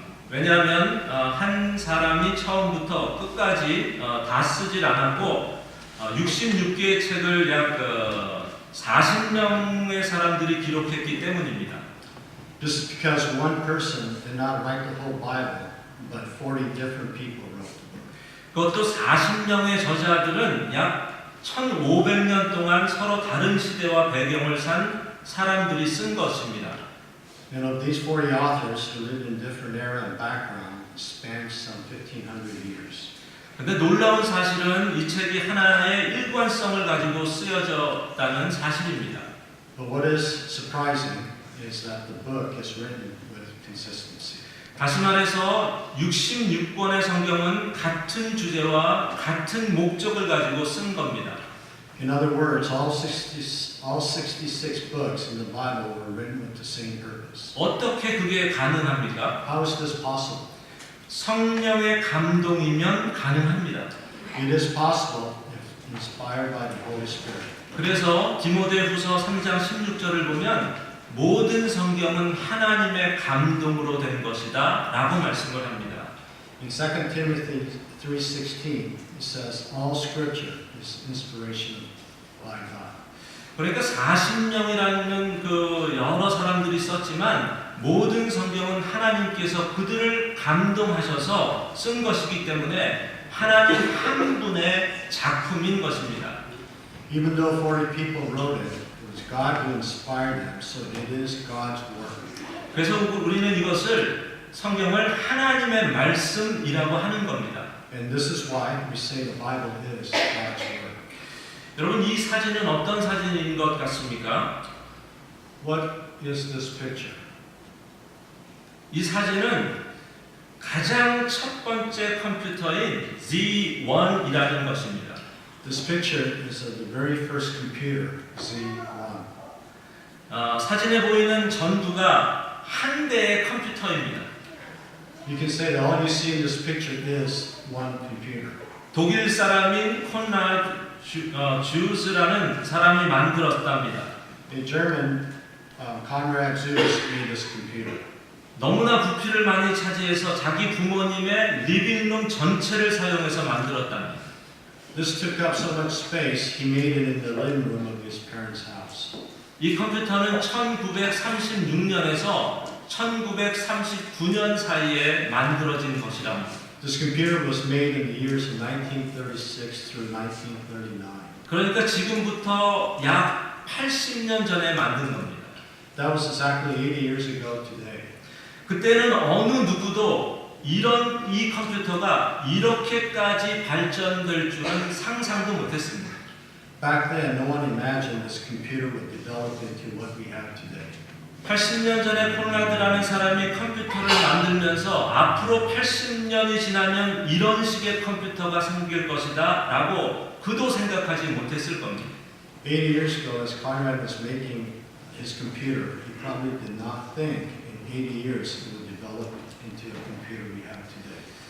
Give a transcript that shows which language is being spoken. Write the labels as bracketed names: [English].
[Korean] 왜냐하면 한 사람이 처음부터 끝까지 다 쓰질 않았고 66개의 책을 약 40명의 사람들이 기록했기 때문입니다. [English] This is because one person did not write the whole Bible, but 40 different people wrote the book. [Korean] 그것도 40명의 저자들은 약 1500년 동안 서로 다른 시대와 배경을 산 사람들이 쓴 것입니다. [English] And of these 40 authors who lived in different era and background, spanned some 1500 years. [Korean] 근데 놀라운 사실은 이 책이 하나의 일관성을 가지고 쓰여졌다는 사실입니다. [English] But what is surprising is that the book is written with consistency. [Korean] 다시 말해서 66권의 성경은 같은 주제와 같은 목적을 가지고 쓴 겁니다. [English] In other words, all 66 books in the Bible were written with the same purpose. [Korean] 어떻게 그게 가능합니까? [English] How is this possible? [Korean] 성령의 감동이면 가능합니다. [English] It is possible if inspired by the Holy Spirit. [Korean] 그래서 디모데후서 3장 16절을 보면 모든 성경은 하나님의 감동으로 된 것이다 라고 말씀을 합니다. [English] In 2 Timothy 3:16, it says, all scripture is inspiration by God. [Korean] 그러니까 40명이라는 그 여러 사람들이 썼지만 모든 성경은 하나님께서 그들을 감동하셔서 쓴 것이기 때문에 하나님 한 분의 작품인 것입니다. [English] Even though 40 people wrote it, it was God who inspired them, so it is God's work. [Korean] 그래서 우리는 이것을 성경을 하나님의 말씀이라고 하는 겁니다. [English] And this is why we say the Bible is God's word. [Korean] 여러분 이 사진은 어떤 사진인 것 같습니까? [English] What is this picture? [Korean] 이 사진은 가장 첫 번째 컴퓨터인 Z1이라는 것입니다. [English] This picture is of the very first computer, Z1. [Korean] 사진에 보이는 전두가 한 대의 컴퓨터입니다. [English] You can say that all you see in this picture is one computer. [Korean] 독일 사람인 콘라드 주스라는 사람이 만들었답니다. [English] A German, Konrad Zuse, made this computer. [Korean] 너무나 부피를 많이 차지해서 자기 부모님의 리빙룸 전체를 사용해서 만들었답니다. [English] This took up so much space, he made it in the living room of his parents' house. [Korean] 이 컴퓨터는 1936년에서 1939년 사이에 만들어진 것이랍니다. [English] This computer was made in the years of 1936 through 1939. [Korean] 그러니까 지금부터 약 80년 전에 만든 겁니다. [English] That was exactly 80 years ago today. [Korean] 그때는 어느 누구도 이 컴퓨터가 이렇게까지 발전될 줄은 상상도 못했습니다. [English] Back then, no one imagined this computer would develop into what we have today. [Korean] 80년 전에 콘라드라는 사람이 컴퓨터를 만들면서 앞으로 80년이 지나면 이런 식의 컴퓨터가 생길 것이다 라고 그도 생각하지 못했을 겁니다. [English] 80 years ago, as Conrad was making his computer, he probably did not think in 80 years it would develop into a computer we have today.